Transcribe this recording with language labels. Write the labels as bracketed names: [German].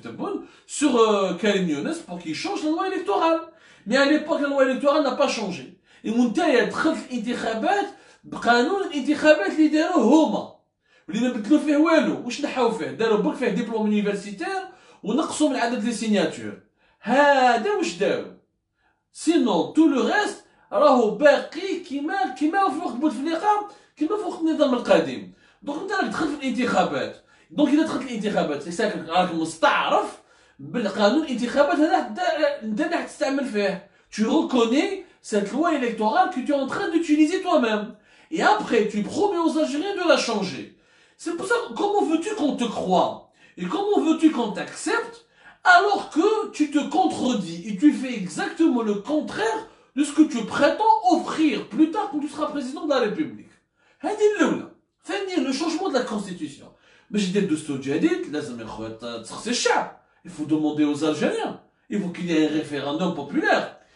[French] Tebboune, sur Karim Younes pour qu'il change la loi électorale. Mais à l'époque, la loi électorale n'a pas changé. Et Mountaï [Arabic] دخلت الانتخابات بقانون الانتخابات اللي داروا هما واللي ما بدلوا فيه والو واش نحاو فيه داروا برك فيه دبلوم يونيفرسيتير ونقصوا من عدد لي سيناتور هذا واش داروا سينون تو لو ريست راهو باقي كيما في وقت بوتفليقه كيما في وقت النظام القديم دونك انت راك دخلت في الانتخابات دونك اذا دخلت الانتخابات ساكن راك مستعرف بالقانون الانتخابات هذا انت اللي راح تستعمل فيه [French] tu reconnais cette loi électorale que tu es en train d'utiliser toi-même. Et après, tu promets aux Algériens de la changer. C'est pour ça, comment veux-tu qu'on te croie? Et comment veux-tu qu'on t'accepte alors que tu te contredis et tu fais exactement le contraire de ce que tu prétends offrir plus tard quand tu seras président de la République. [Arabic] هذه الأولى. [French] ثانيا, le changement de la Constitution. [Arabic] باش يدير دستور جديد لازم يا خويا تسخسي الشعب. [French] Il faut demander aux Algériens. Il faut qu'il y ait un référendum populaire.